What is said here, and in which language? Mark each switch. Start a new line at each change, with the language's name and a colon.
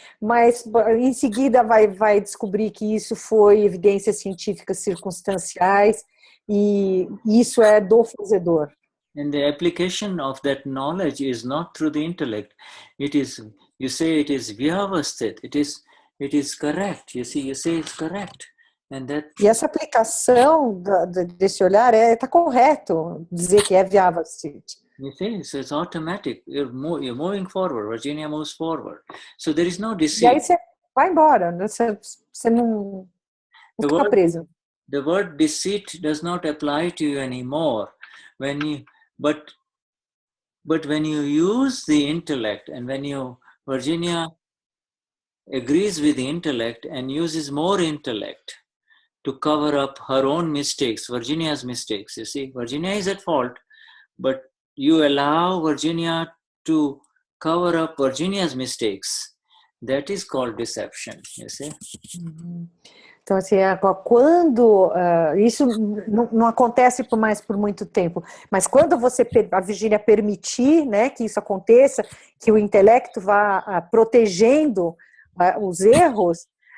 Portuguese: Mas em seguida vai descobrir que isso foi evidências científicas circunstanciais e isso é do fazedor.
English: And the application of that knowledge is not through the intellect. It is, you say it is vyavasthit. It is correct. You say it's correct. And that.
Portuguese: E essa aplicação desse olhar está correto dizer que é vyavasthit.
English: You see, so it's automatic. You're moving forward. Virginia moves forward. So there is no deceit.
Portuguese: E aí você vai embora. Você não fica preso.
English: The word deceit does not apply to you anymore. But when you use the intellect, and when Virginia agrees with the intellect and uses more intellect to cover up her own mistakes, Virginia's mistakes, you see, Virginia is at fault, but you allow Virginia to cover up Virginia's mistakes. That is called deception, you see.
Portuguese: Então, assim, quando isso não acontece mais por muito tempo, mas quando a Virgínia permitir, né, que isso aconteça, que o intelecto vá protegendo os erros,